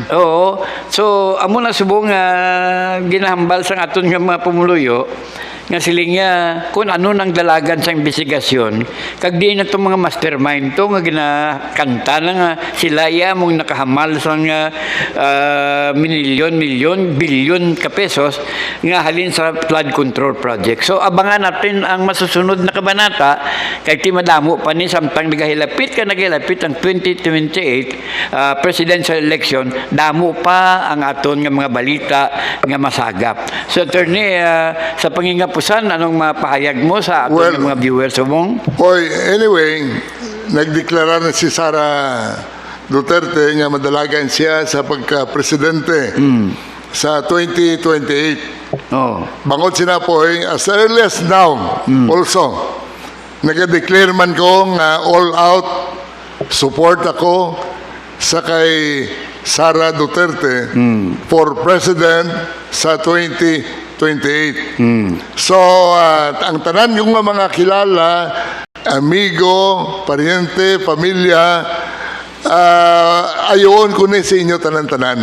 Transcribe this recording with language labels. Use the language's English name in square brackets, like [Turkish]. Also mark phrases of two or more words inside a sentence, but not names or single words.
[Hiligaynon] oo so amo na subong ginahambal sa aton nga mga pumuluyo nga siling kung ano nang dalagan sa investigasyon kag di na itong mga mastermind to nga ginakanta na nga sila mong nakahamal sa milyon, bilyon ka pesos nga halin sa [English] flood control project. [Filipino] So abangan natin ang masusunod na kabanata [Hiligaynon] kay ti madamo pa ni samtang nagahilapit ang 2028 [English] presidential election, [Hiligaynon] damo pa ang aton nga mga balita nga masagap. So attorney, sa pangingapusan, anong mapahayag mo sa aton mga viewers mong? Anyway, nagdeklara na si Sara Duterte nga madalagan siya sa pagka-presidente sa 2028. Bangod sinapoy, [English] as early as now, also, [Hiligaynon] nag-declare man ko nga [English] all out support [Hiligaynon] ako sa kay Sara Duterte [English] for president [Hiligaynon] sa 2028. So, ang tanan yung mga kilala, amigo, pariente, pamilya, ayon ko ni sa inyo tanan-tanan.